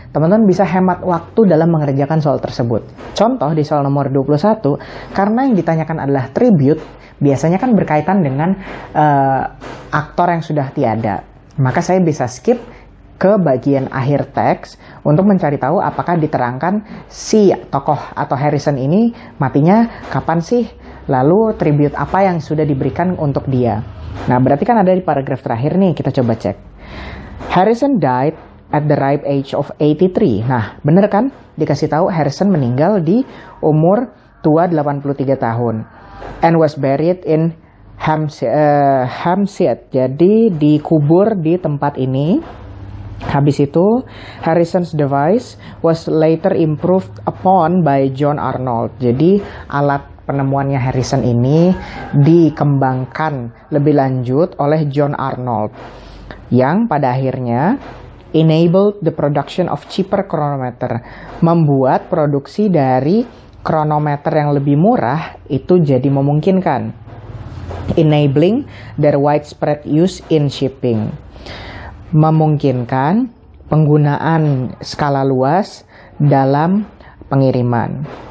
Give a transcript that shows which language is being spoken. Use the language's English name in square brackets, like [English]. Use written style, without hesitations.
[Indonesian] Teman-teman bisa hemat waktu dalam mengerjakan soal tersebut. Contoh di soal nomor 21, karena yang ditanyakan adalah tribute, biasanya kan berkaitan dengan aktor yang sudah tiada. Maka saya bisa skip ke bagian akhir teks untuk mencari tahu apakah diterangkan si tokoh atau Harrison ini matinya kapan sih, lalu tribute apa yang sudah diberikan untuk dia. Nah, berarti kan ada di paragraf terakhir nih, kita coba cek. [English] Harrison died at the ripe age of 83. [Indonesian] Nah, bener kan? Dikasih tahu Harrison meninggal di umur tua 83 tahun. [English] And was buried in Hampstead. [Indonesian] Jadi dikubur di tempat ini. Habis itu, [English] Harrison's device was later improved upon by John Arnold. [Indonesian] Jadi, alat penemuannya Harrison ini dikembangkan lebih lanjut oleh John Arnold, yang pada akhirnya [English] enabled the production of cheaper chronometer, [Indonesian] membuat produksi dari kronometer yang lebih murah itu jadi memungkinkan, [English] enabling their widespread use in shipping, [Indonesian] memungkinkan penggunaan skala luas dalam pengiriman.